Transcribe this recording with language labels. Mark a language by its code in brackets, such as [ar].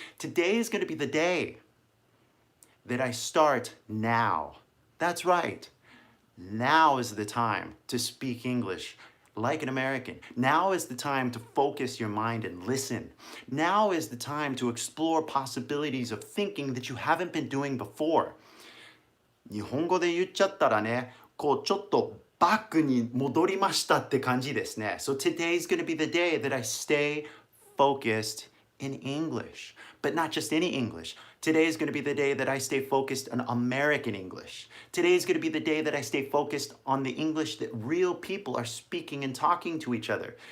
[en] Today is going to be the day that I start now. That's right. Now is the time to speak English like an American. Now is the time to focus your mind and listen. Now is the time to explore possibilities of thinking that you haven't been doing before. [ja] 日本語で言っちゃったらね、こうちょっとバックに戻りましたって感じですね。 [en] So today's going to be the day that I stay focused in English. But not just any English. Today's going to be the day that I stay focused on American English. Today's going to be the day that I stay focused on the English that real people are speaking and talking to each other.